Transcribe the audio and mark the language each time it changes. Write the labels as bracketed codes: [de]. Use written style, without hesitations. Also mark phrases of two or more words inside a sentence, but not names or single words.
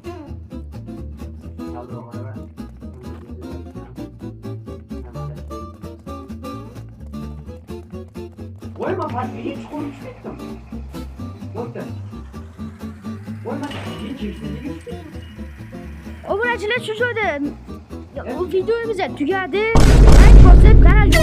[tr] Koyma parçayı hiç konuşmadım. Doktor. Koyma hiç kimseye [uz] Obunachilar shu joyda o videomiz tugadi. Like bosib, kanal